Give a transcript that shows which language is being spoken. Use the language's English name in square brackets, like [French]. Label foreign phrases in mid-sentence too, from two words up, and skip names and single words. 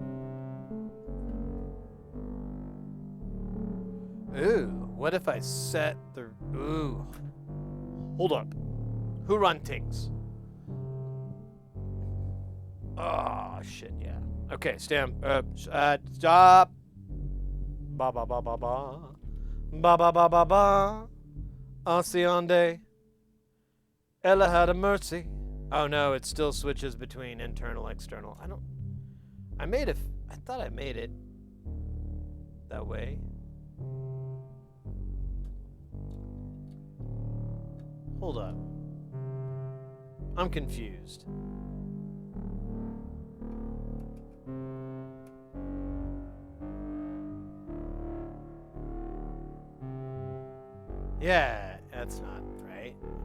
[English] Ooh, what if I set the... Ooh. Hold up. Who run things? Oh, shit, yeah. Okay, stand... stop. Ba ba ba ba ba. Ba ba ba ba ba. Anciande. Ella had a mercy. Oh no, it still switches between internal, external. I thought I made it that way. Hold up. I'm confused. Yeah, that's not right.